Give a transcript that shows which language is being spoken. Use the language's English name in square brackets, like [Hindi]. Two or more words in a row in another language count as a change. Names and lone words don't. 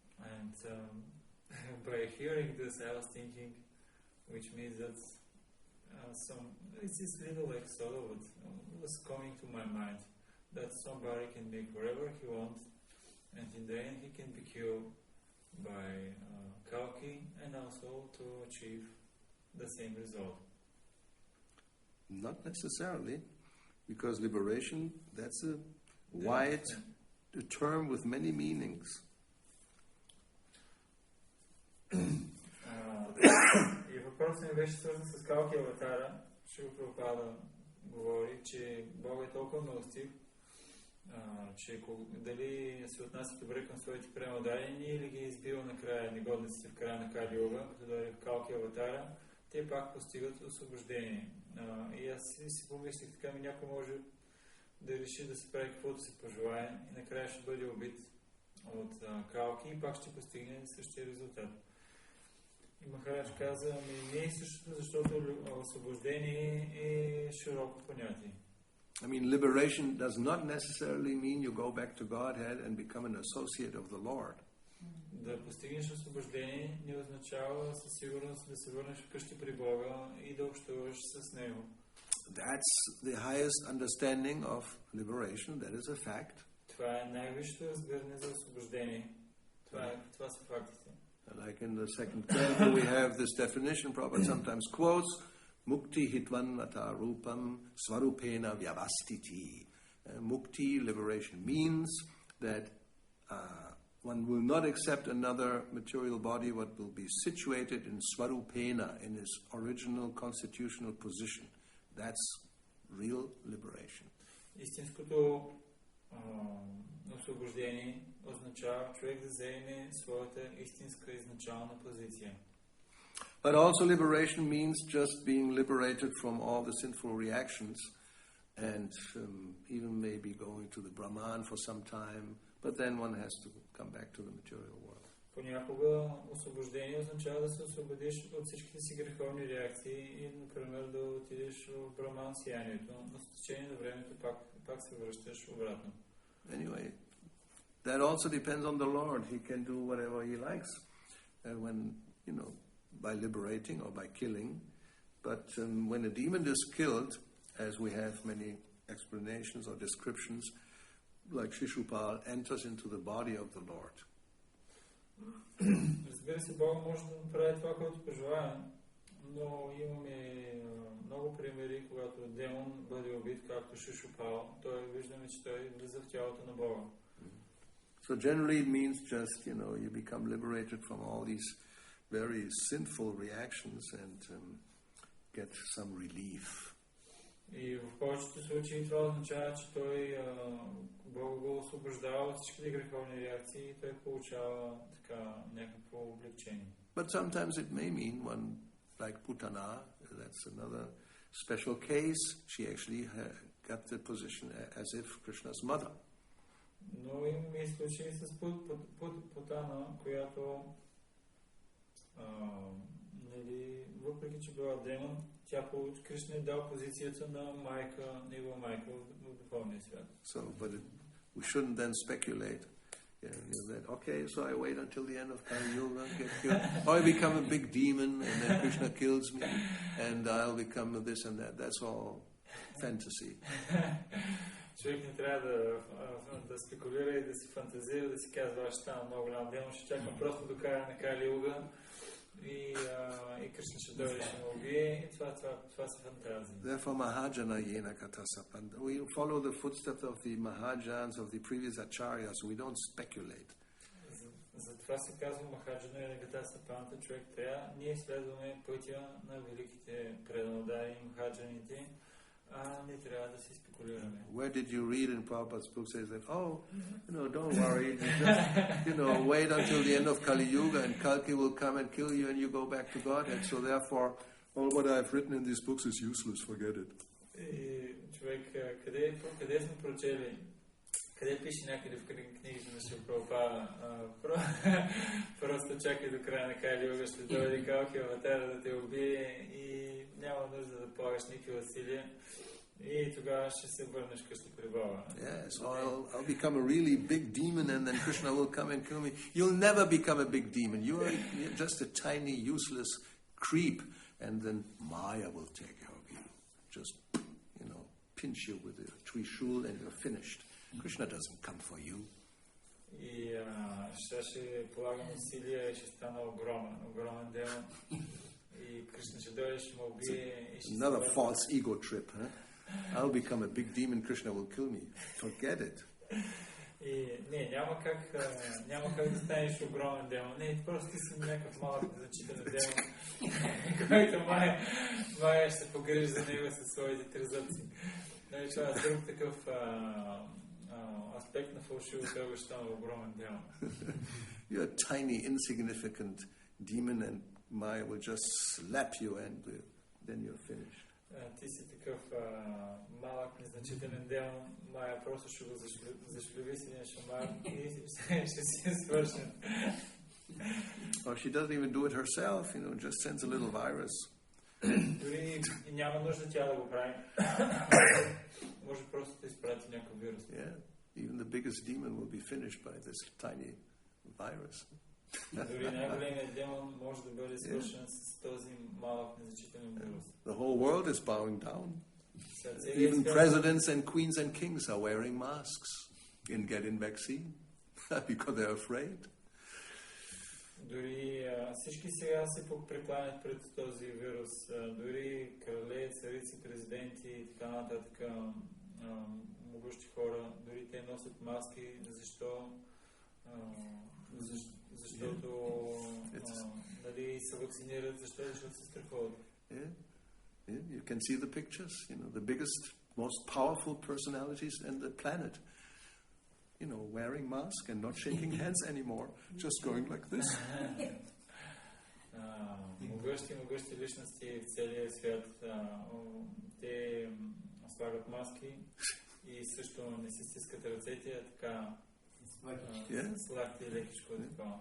[English] And by hearing this, I was thinking, which means that it's this little episode was coming to my mind, that somebody can make whatever he wants, and in the end he can be killed by Kalki, and also to achieve the same result. Not necessarily, because liberation, that's a wide term with many meanings. [Bulgarian] И въпросът ми беше свързан с Калки Аватара. Шрила Прабхупада говори, че Бог е толкова милостив, че дали се отнася добре към своите премодадени или ги избива накрая негодниците в края на Кали-юга, като дойде в Калки Аватара, те пак постигат освобождение. И аз си помислих така, някой може да реши да се прави каквото се пожелае и накрая ще бъде убит от Калки и пак ще постигне същия резултат. И Махарадж каза, не е същото, защото освобождение е широко понятие. [English] I mean, liberation does not necessarily mean you go back to Godhead and become an associate of the Lord. [Bulgarian] Да постигнеш освобождение не означава със сигурност да се върнеш вкъщи при Бога и да общуваш с Него. [English] That's the highest understanding of liberation. That is a fact. [Bulgarian] Това е най-висшето разбиране за освобождение. Това са фактите. [English] Like in the second canto, we have this definition. Prabhupada sometimes quotes, [Sanskrit] मुक्ति हित्वान् वत रूपम् स्वरूपेण व्यवस्तिति. [English] Mukti, liberation, means that one will not accept another material body, what will be situated in svarupena, in his original constitutional position. That's real liberation. [Bulgarian] Истинското освобождение означава човек да заеме своята истинска изначална позиция. [English] But also liberation means just being liberated from all the sinful reactions and even maybe going to the Brahman for some time, but then one has to come back to the material world. [Bulgarian] Понякога освобождение означава да се освободиш от всичките си греховни реакции и, например, да отидеш в Браман сиянието, но с течение на времето пак се връщаш обратно. [English] Anyway, that also depends on the Lord. He can do whatever he likes when, by liberating or by killing. But when a demon is killed, as we have many explanations or descriptions, like Shishupal enters into the body of the Lord. [Bulgarian] Разбира се, Бог може да направи това, което пожелае, но имаме много примери, когато демон бъде убит, както Шишупал, виждаме, че той влиза в тялото на Бога. [English] So generally it means just, you become liberated from all these very sinful reactions and get some relief. [Bulgarian] И в повечето случаи това означава, че той Бог го освобождава от всичките греховни реакции и той получава така някакво облегчение. [English] But sometimes it may mean one like Putana, that's another special case. She actually got the position as if Krishna's mother. [Bulgarian] Но имаме и случаи с Путана, която въпреки че била демон, Кришна е дал позицията на майка, негова майка в духовния свят. [English] So, but we shouldn't then speculate. That, okay, so I wait until the end of Kali-yuga, get killed, or I become a big demon, and then Krishna kills me, and I'll become this and that. That's all fantasy. [Bulgarian] Човек не трябва да спекулира и да си фантазира, да си казва, аз ще стана много голям демон, ще чакам просто до края на Кали-юга и Кришна ще дойде, ще ме убие, и това са фантазии. [Sanskrit] Therefore, महाजन येन कतसपन्त. [English] We follow the footsteps of the Mahajans, of the previous acharyas, we don't speculate. [Bulgarian] Затова се казва [Sanskrit] महाजन येन कतसपन्त, [Bulgarian] човек трябва, ние следваме пътя на великите преданодани Махаджаните, не трябва да си спекулираме. [English] Where did you read in Prabhupada's book says that, don't worry, just, wait until the end of Kali Yuga and Kalki will come and kill you and you go back to Godhead. So therefore, all what I've written in these books is useless, forget it. [Bulgarian] И човек, къде сме прочели? Къде пише някъде в книгите на Шрила Прабхупада? Просто чакай до края на Кали Юга, ще дойде Калки Аватара да те убие и няма нужда да полагаш никакви усилия. И тогава ще се върнеш къщи при Бога. [English] Yes, or I'll become a really big demon and then Krishna will come and kill me. You'll never become a big demon. You're just a tiny, useless creep, and then Maya will take care of you. Just, pinch you with a trishul and you're finished. Krishna doesn't come for you. [Bulgarian] И ще полагам усилия и ще стана огромен демон. И Кришна ще дойде, ще ме убие и ще [English] Another false ego trip, huh? I'll become a big demon, Krishna will kill me. Forget it. [Bulgarian] И няма как да станеш огромен демон. Не, просто ти си някакъв малък незначителен демон, който май ще се погрижи за него със своите трезъци. Нали, това е друг такъв аспект на фалшивото его, ще стана огромен демон. [English] You're a tiny, insignificant demon and Maya will just slap you and then you're finished. [Bulgarian] Ти си такъв малък, незначителен демон, Мая просто ще го зашлеви си един шамар и ще си свършен. [English] Or she doesn't even do it herself, just sends a little virus. [Bulgarian] Дори няма нужда тя да го прави. Може просто да изпрати някакъв вирус. [English] Yeah, even the biggest demon will be finished by this tiny virus. [Bulgarian] Дори най-големият демон може да бъде свършен с този малък, незначителен вирус. [English] The whole world is bowing down. Even presidents and queens and kings are wearing masks and getting vaccine because they're afraid. [Bulgarian] Дори всички сега се прекланят пред този вирус. Дори крале, царици, президенти и така нататък, могъщи хора, дори те носят маски. Защо? Защото дали се вакцинират, защото се страхуват. [English] Yeah, you can see the pictures, the biggest, most powerful personalities in the planet, wearing masks and not shaking hands anymore, just going like this. [Bulgarian] Могъщи личности в целия свят, те слагат маски и също не си стискат ръцете, така сладки и лекичко такова.